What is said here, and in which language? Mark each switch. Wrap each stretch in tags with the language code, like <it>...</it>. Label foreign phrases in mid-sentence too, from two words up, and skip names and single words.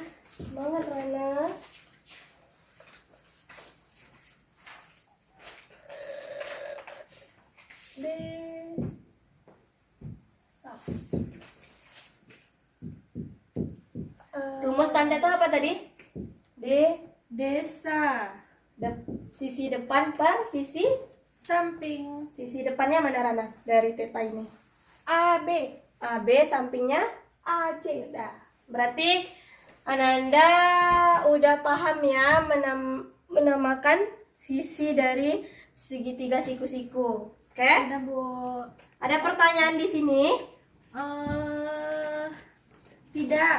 <id>Semangat Rana. Rumus tan teta apa tadi? Desa. Sisi depan per sisi Samping. depannya mana Rana dari teta ini? AB. AB, sampingnya AC. udah. Berarti Ananda udah paham ya menamakan sisi dari segitiga siku-siku. Oke? Ada Bu. Ada pertanyaan di sini? Tidak.</id>